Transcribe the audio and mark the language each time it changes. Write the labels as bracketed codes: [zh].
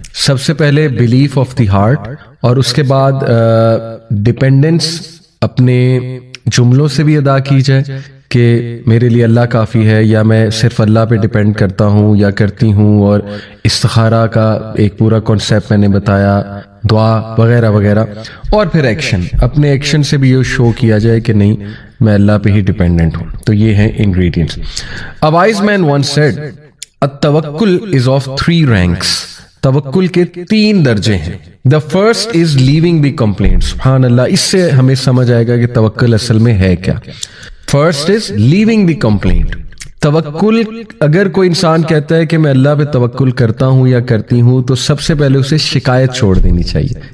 [ur] سب سے پہلے [en] belief of the heart, [ur] اور اس کے بعد ڈیپینڈنس اپنے جملوں سے بھی ادا کی جائے کہ میرے لیے اللہ کافی ہے، یا میں صرف اللہ پہ ڈیپینڈ کرتا ہوں یا کرتی ہوں. اور استخارہ کا ایک پورا کانسیپٹ میں نے بتایا، دعا وغیرہ وغیرہ. اور پھر ایکشن، اپنے ایکشن سے بھی یہ شو کیا جائے کہ نہیں میں اللہ پہ ہی ڈیپینڈنٹ ہوں. تو یہ ہیں ingredients. [en] A wise man once said, التوکل is of 3 ranks. [ur] توکل کے 3 درجے ہیں. [en] The first is leaving the complaint. [ur] سبحان اللہ, اس سے ہمیں سمجھ آئے گا کہ توکل اصل میں ہے کیا. [en] First is leaving the complaint. [ur] توکل, اگر کوئی انسان کہتا ہے کہ میں اللہ پہ توکل کرتا ہوں یا کرتی ہوں, تو سب سے پہلے اسے شکایت چھوڑ دینی چاہیے.